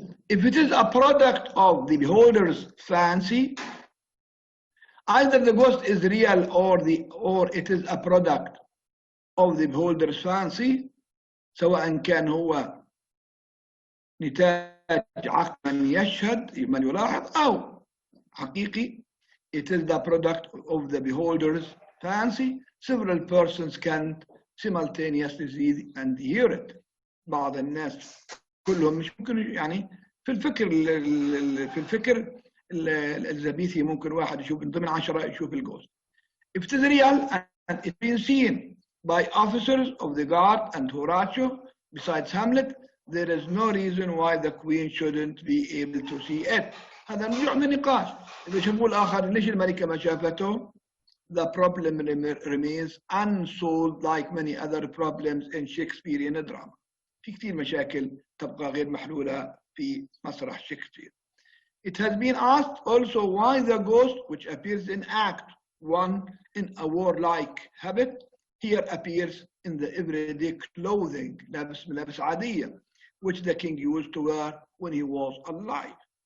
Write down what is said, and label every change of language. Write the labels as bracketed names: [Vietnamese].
[English] If it is a product of the beholder's fancy, either the ghost is real or it is a product of the beholder's fancy, [Arabic] سواء كان هو نتاج عقل من يشهد من يلاحظ أو حقيقي, [English] it is the product of the beholder's fancy. Several persons can simultaneously see and hear it. [Arabic] بعض الناس كلهم مش ممكن يعني في الفكر الزبيثي ممكن واحد يشوف من ضمن 10 يشوف الجوست. [English] If it is real and it's been seen by officers of the guard and Horatio besides Hamlet, there is no reason why the queen shouldn't be able to see it. [Arabic] هذا نوع من النقاش. إذا شافوه الآخر ليش الملكة ما شافته؟ [English] The problem remains unsolved like many other problems in Shakespearean drama. [Arabic] في كثير مشاكل تبقى غير محلولة في مسرح شكسبير. [English] It has been asked also why the ghost, which appears in Act 1 in a warlike habit, here appears in the everyday clothing, [Arabic] لابس ملابس عادية, [English] which the king used to wear when he was alive.